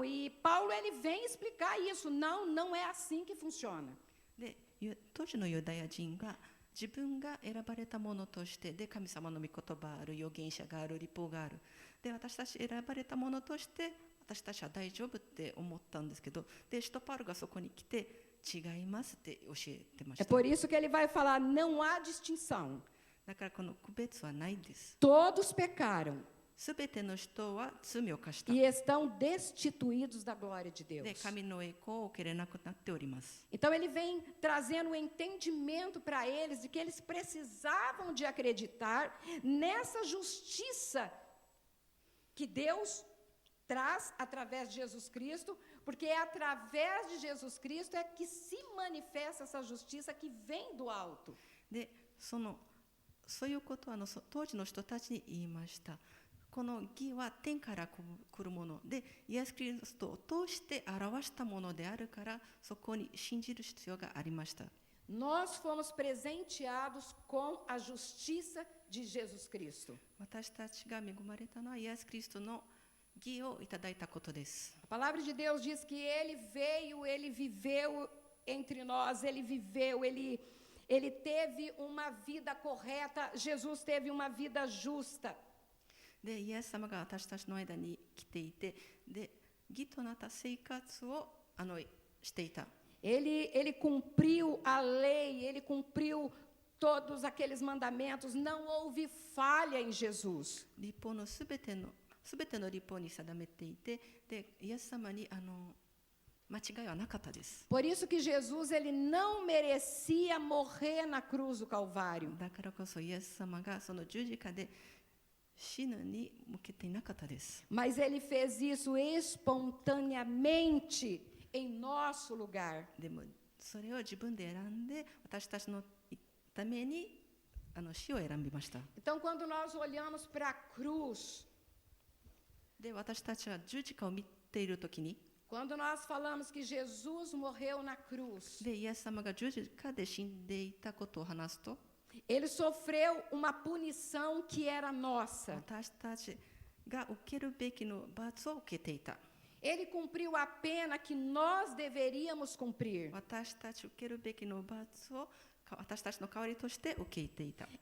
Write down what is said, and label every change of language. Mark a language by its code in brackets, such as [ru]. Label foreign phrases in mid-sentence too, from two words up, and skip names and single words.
[pt] E Paulo ele vem explicar isso. Não é assim que funciona. [ja] で、当時のユダヤ人が自分が選ばれたものとしてで神様の御言葉ある預言者がある律法があるで私たち選ばれたものとして私たちは大丈夫って思ったんですけどで使徒パウロがそこに来て違いますって教えてました。 [pt] É por isso que ele vai falar, não há distinção. [ja] だからこの区別はないんです。 [pt] Todos pecaram [ja] すべての人は罪を犯した。 [pt] e estão destituídos da glória de [ja] で [pt] Deus. [ja] 神の栄光を受けれなくなっております。 [pt] Então ele vem trazendo um entendimento para eles de que eles precisavam de acreditar nessa justiça que Deus traz através de Jesus Cristo, porque é através de Jesus Cristo é que se manifesta essa justiça que vem do alto. [ja] でそういうことは当時の人たちに言いました。この義は天から来るものでイエス・キリストを通して表したものであるからそこに信じる必要がありました。 [pt] Nós fomos presenteados com a justiça de Jesus Cristo. [ja] 私たちが恵まれたのはイエス・キリストの義をいただいたことです。 [pt] A palavra de Deus diz que ele veio, ele viveu entre nós, ele viveu, ele teve uma vida correta, Jesus teve uma vida justa. [ja] で、イエス様が私たちの間に来ていて、で、義となった生活をしていた。 [pt] Ele cumpriu a lei, ele cumpriu todos aqueles mandamentos, não houve falha em Jesus. [ja] 律法のすべての律法に定めていて、で、イエス様に間違いはなかったです。 [pt] Por isso que Jesus ele não merecia morrer na cruz do Calvário. [ja] だからこそイエス様がその十字架で死ぬに向けていなかったです。 [pt] Mas ele fez isso espontaneamente em nosso lugar. [ja] でもそれを自分で選んで私たちのために死を選びました。 [pt] Então, quando nós olhamos para a cruz, [ja] で私たちは十字架を見ているときに [pt] quando nós falamos que Jesus morreu na cruz, [ja] でイエス様が十字架で死んでいたことを話すと [pt] ele sofreu uma punição que era nossa. [ja] 私たちが受けるべきの罰を受けていた。 Ele cumpriu a pena que nós deveríamos cumprir. 私たち受けるべきの罰を私たちの代わりとして受けていた。